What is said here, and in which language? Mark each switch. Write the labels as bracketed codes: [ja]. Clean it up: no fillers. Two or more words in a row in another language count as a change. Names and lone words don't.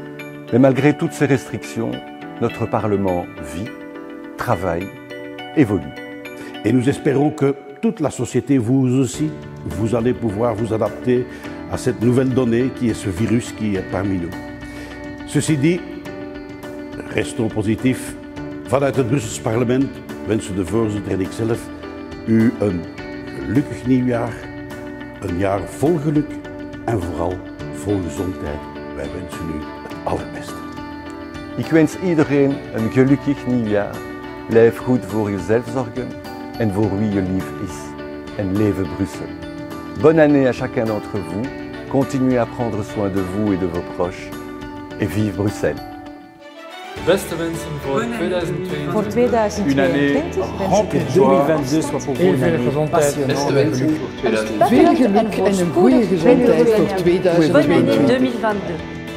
[fr] Mais malgré toutes ces restrictions, notre Parlement vit, travaille, évolue. Et nous espérons que toute la société, vous aussi, vous allez pouvoir vous adapter à cette nouvelle donnée qui est ce virus qui est parmi nous. Ceci dit, restons positifs. [nl] Vanuit het Brussels parlement wensen de voorzitter en ikzelf u een gelukkig nieuwjaar, een jaar vol geluk en vooral vol gezondheid. Wij wensen u het allerbeste. Ik wens iedereen een gelukkig nieuwjaar. Blijf goed voor jezelf zorgen en voor wie je lief is. En leve Bruxelles. [fr] Bonne année à chacun d'entre vous. Continuez à prendre soin de vous et de vos proches. Et vive Bruxelles. [nl] Beste wensen voor 2022. Voor 2022 [fr] Une année remplie de joie. 2022 soit pour vous une année passionnante. [nl] Beste wensen voor 2022. Veel geluk en een goede gezondheid voor 2022. [fr] Bonne année 2022.